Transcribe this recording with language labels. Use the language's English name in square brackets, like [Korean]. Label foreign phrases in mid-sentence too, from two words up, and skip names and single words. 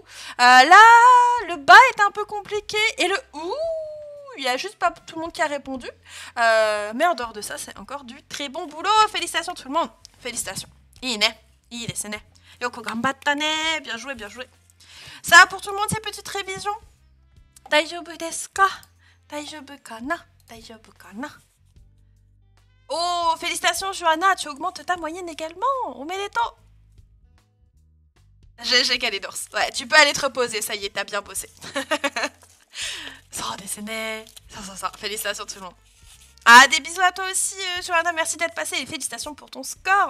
[French] Là, le bas est un peu compliqué, et le ouh, il n'y a juste pas tout le monde qui a répondu. Mais en dehors de ça, c'est encore du très bon boulot. Félicitations tout le monde. Félicitations. Il est, c'est né. Yoko [Japanese] 頑張ったね. [French] Bien joué, bien joué. Ça va pour tout le monde ces petites révisions? [Japanese] 大丈夫ですか？大丈夫かな? 大丈夫かな? [French] Oh, félicitations Johanna, tu augmentes ta moyenne également. On met les temps. J'ai Kalinors. Ouais, tu peux aller te reposer, ça y est, t'as bien bossé. Ça, décenné. Ça. Félicitations tout le monde. Ah, des bisous à toi aussi, Johanna, merci d'être passée et félicitations pour ton score.